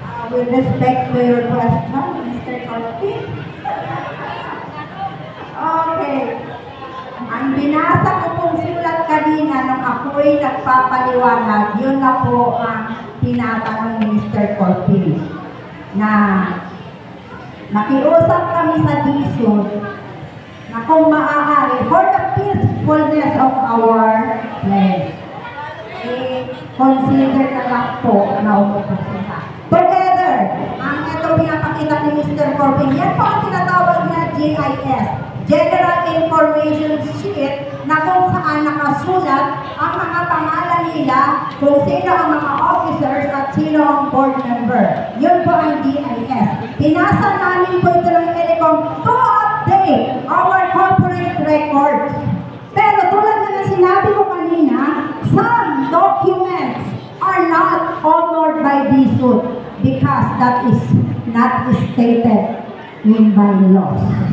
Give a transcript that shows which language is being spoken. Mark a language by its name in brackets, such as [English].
[English] With respect to your question, Mr. Corti. Okay. [Filipino] Ang binasa ko pong sulat kanina nung ako'y nagpapaliwanag, yun na po ang tinatanong ni Mr. Corti. Na nakiusap kami sa DSUD na kung maaari, [English] for the peacefulness of our place, [Filipino] consider na lang po na umupo sila. Together, ang ito pinapakita ni Mr. Corbin, yan po ang tinatawag na GIS, General Information Sheet, na kung saan nakasulat ang mga pangalan nila, kung sino ang mga officers at sino ang board member. Yun po ang GIS. Pinasa namin po ito ng Telecom [English] to update our corporate records. [Filipino] Pero tulad na sinabi ko kanina, [English] some documents are not honored by DSUD because that is not stated in bylaws.